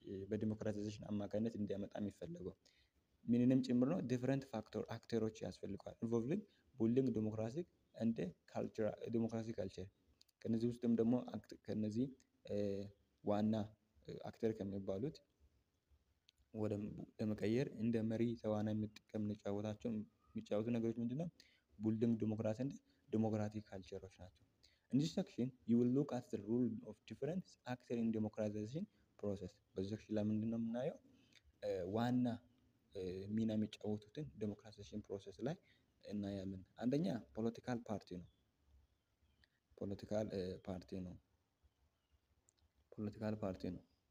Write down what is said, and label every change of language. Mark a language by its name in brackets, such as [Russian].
[Amharic] በዲሞክራታይዜሽን አማካኝነት እንዲያመጣ የሚፈለገው ምንንም ጭምር ነው። ዲፍረንት ፋክተር አክተሮች ያስፈልገዋል ኢንቮልቪንግ ቡልዲንግ ዲሞክራሲ እንደ ካልቸር ዲሞክራሲ ካልቸር ከነዚህ ውስጥም ደግሞ ከነዚህ ዋና አክተር ከሚባሉት ወደ ለመቀየር እንደ መሪ ተዋናይ የምጠቀም የሚጫወቱ ነገሮች ምንድነው? ቡልዲንግ ዲሞክራሲ እንደ ዲሞክራቲክ ካልቸሮች ናቸው። [English] In this section you will look at the role of different actors in democratization process [Amharic] በዚህ ሴክሽን ላይ ምንድነው የምናየው? ዋና ሚና የሚጫወቱትን ዴሞክራታይዜሽን ፕሮሰስ ላይ እናያለን። አንደኛ ፖለቲካል ፓርቲ ነው። ፖለቲካል ፓርቲ ነው። ፖለቲካል ፓርቲ ነው።